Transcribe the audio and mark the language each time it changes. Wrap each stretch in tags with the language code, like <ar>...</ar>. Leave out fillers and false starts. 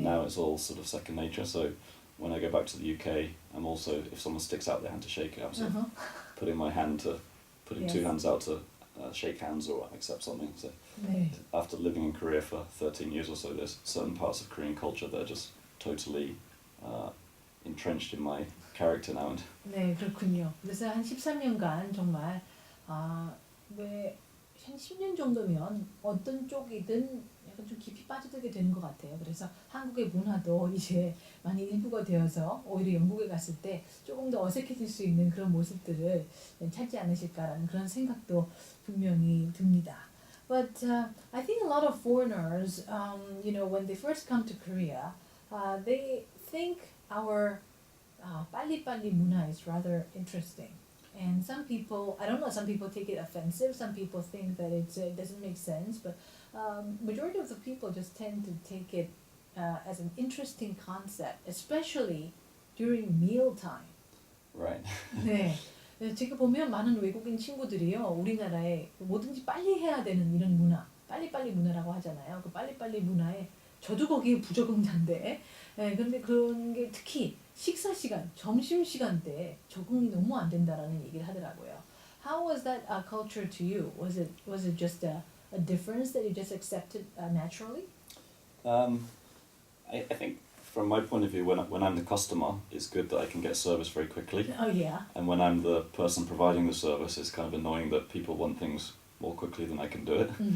<en>now it's all sort of second nature. So when I go back to the UK, I'm also, if someone sticks out their hand to shake it, I'm sort of putting my hand to, putting two Yes. hands out to shake hands or accept something. So</en> <ko>네.</ko> <en>after living in Korea for 13 years or so, there's certain parts of Korean culture that are just totally entrenched in my character now. And</en> <ko>네, 그렇군요. 그래서 한 13년간 정말 왜 한 10년 정도면 어떤 쪽이든 약간 좀 깊이 빠져들게 되는 것 같아요. 그래서 한국의 문화도 이제 많이 일부가 되어서 오히려 영국에 갔을 때 조금 더 어색해질 수 있는 그런 모습들을 찾지 않으실까라는 그런 생각도 분명히 듭니다.</ko> <en>But I think a lot of foreigners, when they first come to Korea, they think our</en> <ko>빨리빨리 문화</ko> <en>is rather interesting. And some people, I don't know, some people take it offensive, some people think that it doesn't make sense, but majority of the people just tend to take it as an interesting concept, especially during mealtime. right.</en> <ko>네. 제가 보면 많은 외국인 친구들이요, 우리나라에 뭐든지 빨리 해야 되는 이런 문화, 빨리빨리 문화라고 하잖아요. 그 빨리빨리 문화에 저도 거기에 부적응자인데, 근데 그런 게 특히 식사 시간, 점심 시간 때 적응이 너무 안 된다라는 얘기를 하더라고요.</ko> <en>How was that culture to you? Was it just a difference that you just accepted naturally? I think from my point of view, when I'm the customer, it's good that I can get service very quickly. Oh yeah. And when I'm the person providing the service, it's kind of annoying that people want things more quickly than I can do it.</en>